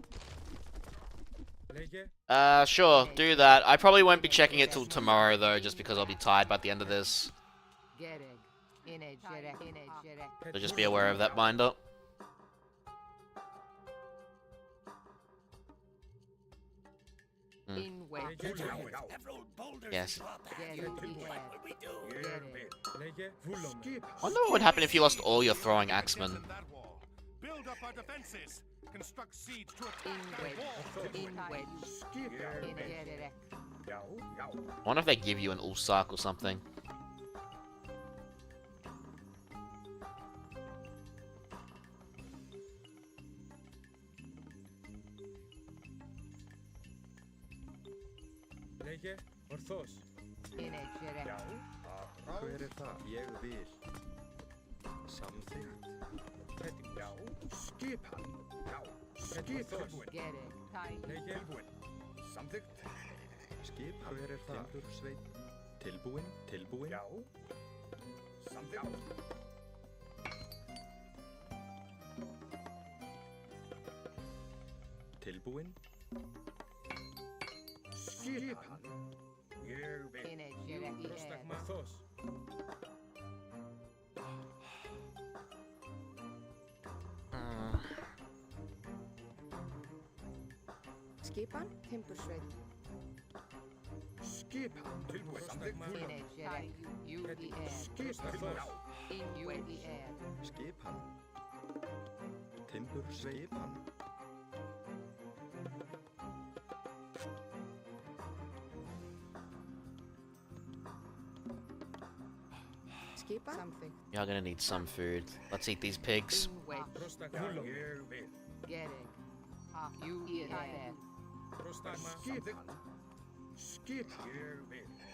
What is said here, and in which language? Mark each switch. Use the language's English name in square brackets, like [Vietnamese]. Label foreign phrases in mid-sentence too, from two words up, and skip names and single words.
[Greek] Λέγε. [English] Sure, do that. I probably won't be checking it till tomorrow though, just because I'll be tired by the end of this. So just be aware of that binder. Yes. Wonder what would happen if you lost all your throwing axemen. Build up our defenses. Construct siege to I wonder if they give you an ulsak or something. [Greek] Λέγε ορθώς. [Icelandic] Hver það? Ég vil. Samþykkt. Skipan. Skipan. [Greek] Λέγε [Icelandic] Samþykkt. Skipan. Hver það? Timbursveit. Tilbúin. Tilbúin. Já. Samþykkt. Tilbúin. Skipan. Ég vil. [Greek] πρόσταγμα ορθώς. [Icelandic] Skipan, timbursveit. Skipan. Tilbúin. Samþykkt. Skipan. Timbursveipan. Skipan. [English] Something. You're gonna need some food. Let's eat these pigs. [Greek] Πρόσταγμα. Πρόσταγμα. [Icelandic] Skipan. Skipan. Ég vil.